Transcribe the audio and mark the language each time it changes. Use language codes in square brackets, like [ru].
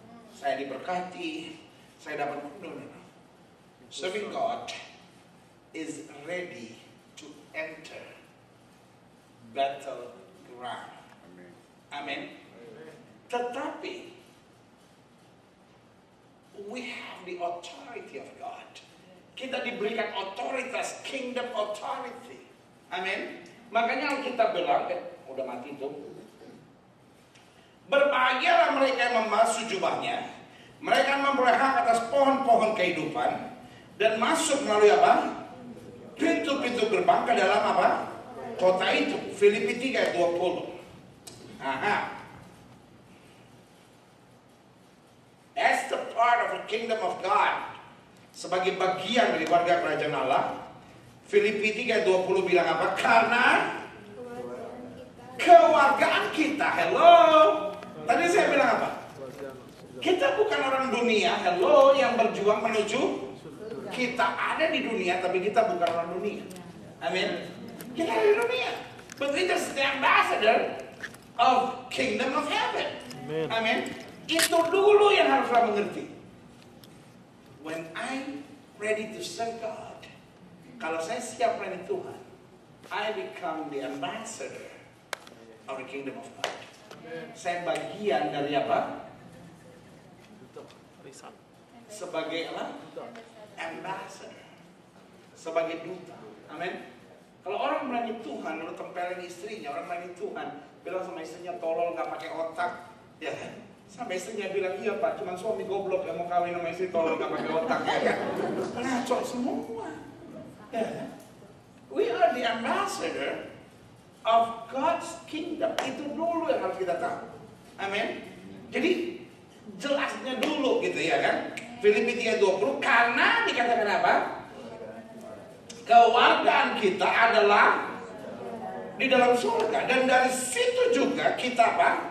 [id] Saya diberkati, saya dapat no. [en] Serving God is ready to enter battleground. Amin. [id] Tetapi [en] we have the authority of God. [id] Kita diberikan otoritas, [en] kingdom authority. [id] Amin. Makanya kita bilang, udah mati itu. Berbahagialah mereka yang membasuh jubahnya. Mereka memperoleh hak atas pohon-pohon kehidupan dan masuk melalui apa? Pintu-pintu gerbang ke dalam apa? Kota itu. Filipi 3 ayat 20. Aha. [en] That's the part of the kingdom of God. [id] Sebagai bagian dari warga kerajaan Allah. Filipi 3:20 bilang apa? Karena kewargaan kita. Hello. Tadi saya bilang apa? Kita bukan orang dunia. Hello, yang berjuang menuju. Kita ada di dunia, tapi kita bukan orang dunia. Amin. Kita ada di dunia. [en] But we just the ambassador of kingdom of heaven. Amin. [id] Itu dulu yang haruslah mengerti. [en] When I'm ready to serve God, [id] kalau saya siap melayani Tuhan, [en] I become the ambassador of the kingdom of God. [id] Saya bagian dari apa? Sebagai apa? Ambassador. Sebagai duta. Amin. Kalau orang melayani Tuhan, lalu tempelin istrinya, orang melayani Tuhan, bilang sama istrinya tolol, nggak pakai otak, ya kan? Sampai istrinya bilang, iya pak, cuma suami goblok yang mau kawin sama istri tolong gak pakai otak, ya kan? Ngaco semua. Ya. [en] We are the ambassador of God's kingdom. [id] Itu dulu yang harus kita tahu. Amin. Jadi jelasnya dulu gitu ya kan. Filipi 3:20 karena dikatakan apa? Kewargaan kita adalah di dalam surga dan dari situ juga kita apa?